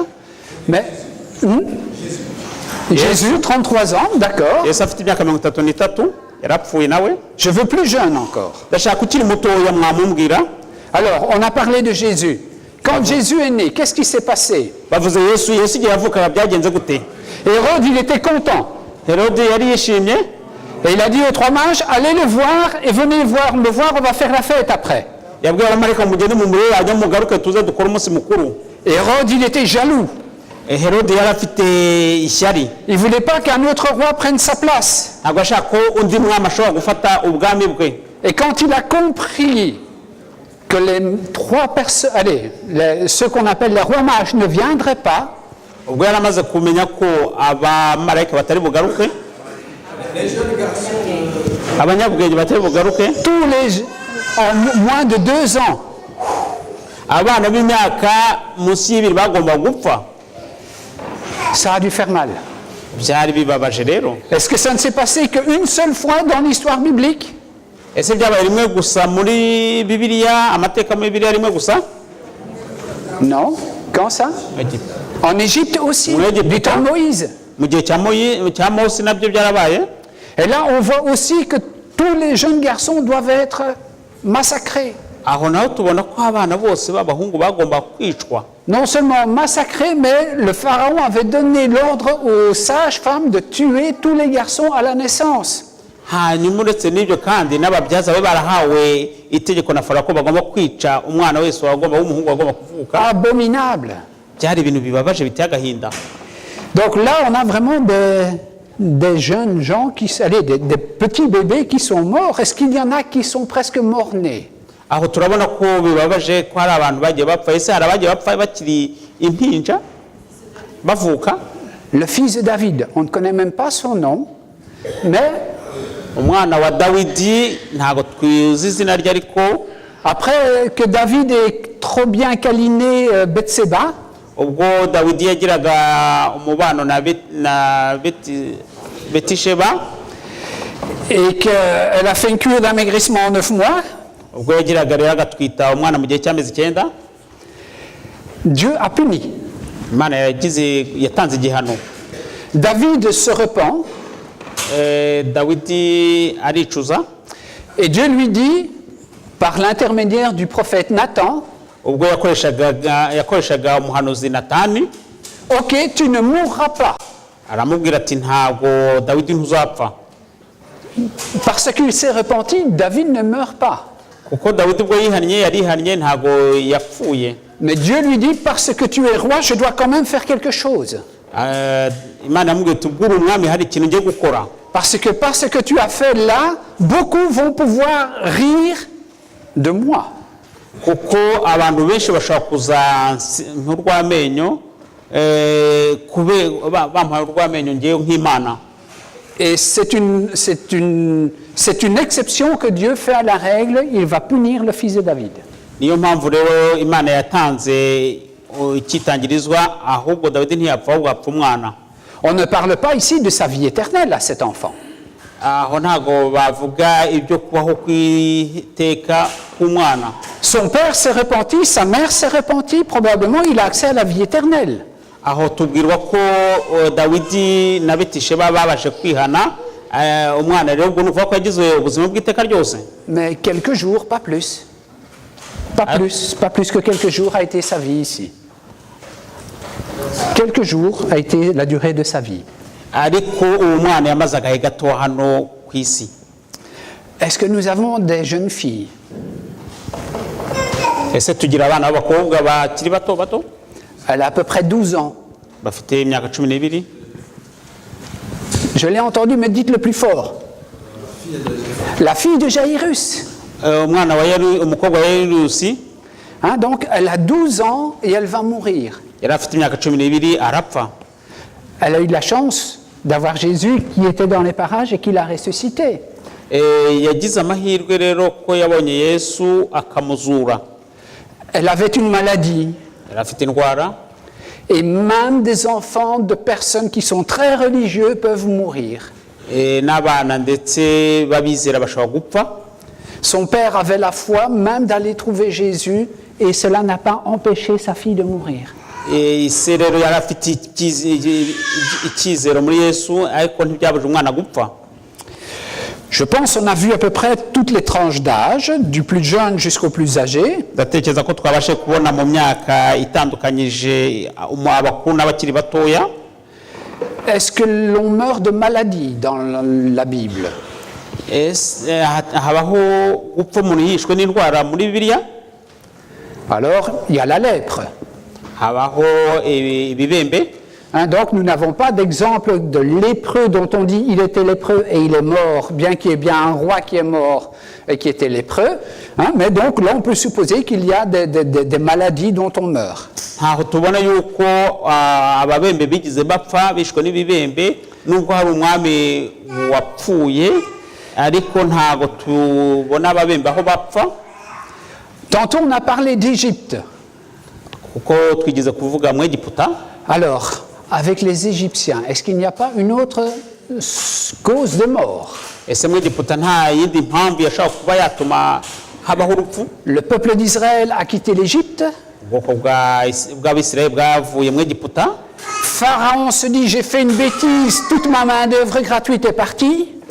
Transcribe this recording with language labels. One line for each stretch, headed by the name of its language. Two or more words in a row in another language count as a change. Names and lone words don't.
French: Mais Jésus, 33 ans, d'accord.
Kinyarwanda: Yesu afite imyaka 33 yarapfuye nawe.
French: Je veux plus jeune encore.
Kinyarwanda: Ndashaka ukiri mutoya mwamumbwira.
French: Alors, on a parlé de Jésus. Quand Jésus est né, qu'est-ce qui s'est passé?
Kinyarwanda: Bavuze Yesu igihe yavukaga byagenze gute?
French: Hérode, il était content.
Kinyarwanda: Hérode yari yishimye.
French: Et il a dit aux 3 mages, allez le voir et venez me voir, on va faire la fête après.
Kinyarwanda: Yabwiye abamarayika mugende mu muriro ajya mugaruke tuze dukora umunsi mukuru.
French: Hérode, il était jaloux.
Kinyarwanda: Hérode yari afite ishyari.
French: Il ne voulait pas qu'un autre roi prenne sa place.
Kinyarwanda: Ntabwo ashaka ko undi mwami ashobora gufata ubwami bwe.
French: Et quand il a compris que les 3 personnes, ceux qu'on appelle les rois mages ne viendraient pas,
Kinyarwanda: ubwo yari amaze kumenya ko abamarayika batari bugaruke, abanyabwenge batari bugaruke,
French: tous les en moins de 2 ans,
Kinyarwanda: abana b'imyaka munsi y'ibiri bagomba gupfa.
French: Ça a dû faire mal.
Kinyarwanda: Byari bibabaje rero.
French: Est-ce que ça ne s'est passé qu'une seule fois dans l'histoire biblique?
Kinyarwanda: Ese byabaye rimwe gusa muri Bibiliya, amateka muri Bibiliya rimwe gusa?
French: Non. Quand ça? En Égypte aussi, du temps de Moïse.
Kinyarwanda: Mu gihe cya Mose nabyo byarabaye.
French: Et là, on voit aussi que tous les jeunes garçons doivent être massacrés.
Kinyarwanda: Aho naho tubona ko abana bose b'abahungu bagomba kwicwa.
French: Non seulement massacrés, mais le pharaon avait donné l'ordre aux sages-femmes de tuer tous les garçons à la naissance.
Kinyarwanda: Hanyuma uretse n'ibyo kandi n'ababyaza be barahawe itegeko na Farawo ko bagomba kwica umwana wese w'umuhungu wagomba kuvuka.
French: Abominable.
Kinyarwanda: Byari ibintu bibabaje biteye agahinda.
French: Donc là, on a vraiment des jeunes gens, des petits bébés qui sont morts. Est-ce qu'il y en a qui sont presque morts-nés?
Kinyarwanda: Aho turabona ko bibabaje ko hari abantu bagiye bapfa. Ese hari abagiye bapfa bakiri impinja bavuka?
French: Le fils de David, on ne connaît même pas son nom, mais
Kinyarwanda: umwana wa Dawidi ntago twizi izina rye, ariko
French: après que David ait trop bien câliné Bethséba,
Kinyarwanda: ubwo Dawidi yagiraga umubano na Betisheba
French: et qu'elle a fait une cure d'amaigrissement en 9 mois,
Kinyarwanda: ubwo yagiraga rero agatwita umwana mu gihe cy'amezi 9,
French: Dieu a puni.
Kinyarwanda: Imana yatanze igihano.
French: David se repent,
Kinyarwanda: Dawidi aricuza,
French: et Dieu lui dit, par l'intermédiaire du prophète Nathan,
Kinyarwanda: ubwo yakoreshaga umuhanuzi Natani,
French: ok, tu ne mourras pas.
Kinyarwanda: aramubwira ati ntabwo Dawidi ntuzapfa.
French: Parce qu'il s'est repenti, David ne meurt pas.
Kinyarwanda: Kuko Dawidi ubwo yarihannye ntabwo yapfuye.
French: Mais Dieu lui dit, parce que tu es roi, je dois quand même faire quelque chose.
Kinyarwanda: Imana yamubwiye ati ubwo uri umwami hari ikintu ngiye gukora.
French: Parce que tu as fait là, beaucoup vont pouvoir rire de moi.
Kinyarwanda: Kuko abantu benshi bashobora kuza nk'urwamenyo bampaye urwamenyo ngewe nk'Imana.
French: Et c'est une exception que Dieu fait à la règle, il va punir le fils de David.
Kinyarwanda: Niyo mpamvu rero Imana yatanze icyitangirizwa, ahubwo Dawidi ntiyapfa ahubwo apfa umwana.
French: On ne parle pas ici de sa vie éternelle à cet enfant.
Kinyarwanda: Aho ntago bavuga ibyo kubaho kw'iteka k'umwana.
French: Son père s'est repenti, sa mère s'est repentie, probablement il a accès à la vie éternelle.
Kinyarwanda: aho tubwirwa ko Dawidi na Betisheba babashe kwihana umwana rero ubwo nuvuga ko yagize ubuzima bw'iteka ryose.
French: Mais quelques jours, pas plus. Pas plus que quelques jours a été sa vie ici. Quelques jours a été la durée de sa vie.
Kinyarwanda: Ariko uwo mwana yamaze agahe gato hano ku isi.
French: Est-ce que nous avons des jeunes filles?
Kinyarwanda: Ese tugira abana b'abakobwa bakiri bato bato?
French: Elle a à peu près 12 ans.
Kinyarwanda: Bafite imyaka 12.
French: Je l'ai entendu, mais dites le plus fort. La fille de Jairus.
Kinyarwanda: Umwana wa umukobwa wa Yayirusi.
French: Donc elle a 12 ans et elle va mourir.
Kinyarwanda: Yari afite imyaka 12 arapfa.
French: Elle a eu de la chance d'avoir Jésus qui était dans les parages et qui l'a ressuscité.
Kinyarwanda: Yagize amahirwe rero ko yabonye Yesu akamuzura.
French: Elle avait une maladie.
Kinyarwanda: Yari afite indwara.
French: Et même des enfants de personnes qui sont très religieux peuvent mourir.
Kinyarwanda: N'abana ndetse babizera bashobora gupfa.
French: Son père avait la foi même d'aller trouver Jésus et cela n'a pas empêché sa fille de mourir.
Kinyarwanda: Ise rero yari afite icyizero muri Yesu ariko ntibyabuje umwana gupfa.
French: Je pense qu'on a vu à peu près toutes les tranches d'âge, du plus jeune jusqu'au plus âgé.
Kinyarwanda: Ndatekereza ko twabashe kubona mu myaka itandukanyije abakuru n'abakiri batoya.
French: Est-ce que l'on meurt de maladie dans la Bible?
Kinyarwanda: Habaho gupfa umuntu yishwe n'indwara muri Bibiliya?
French: Alors, il y a la lèpre.
Kinyarwanda: Habaho ibibembe.
French: Donc nous n'avons pas d'exemple de lépreux dont on dit il était lépreux et il est mort, bien qu'il y ait bien un roi qui est mort et qui était lépreux. Mais donc là on peut supposer qu'il y a des maladies dont on meurt.
Kinyarwanda: Ntaho tubona yuko ababembe bigize bapfa bishwe n'ibibembe nubwo hari umwami wapfuye ariko ntago tubona ababembe aho bapfa.
French: Tantôt on a parlé d'Égypte.
Kinyarwanda: Kuko twigize kuvuga mu Egiputa.
French: Alors, avec les Égyptiens, est-ce qu'il n'y a pas une autre cause de mort? Le peuple d'Israël a quitté l'Égypte. Pharaon se dit, j'ai fait une bêtise, toute ma main-d'œuvre gratuite est partie.